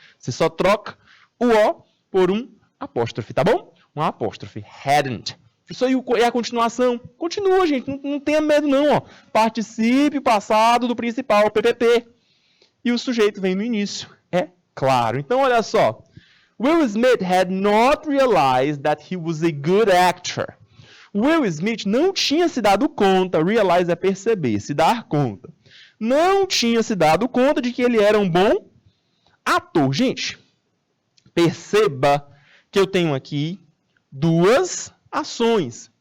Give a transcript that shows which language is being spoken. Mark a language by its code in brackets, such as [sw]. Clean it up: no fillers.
[pt] Você só troca o O por um apóstrofe, tá bom? Um apóstrofe. Hadn't. Professor, e a continuação? Continua, gente. Não tenha medo, não, ó. Participe passado do principal, PPP. E o sujeito vem no início. É claro. Então, olha só. [en] Will Smith had not realized that he was a good actor. [pt] Will Smith não tinha se dado conta, realize é perceber, se dar conta. Não tinha se dado conta de que ele era um bom ator. Gente, perceba que eu tenho aqui duas ações.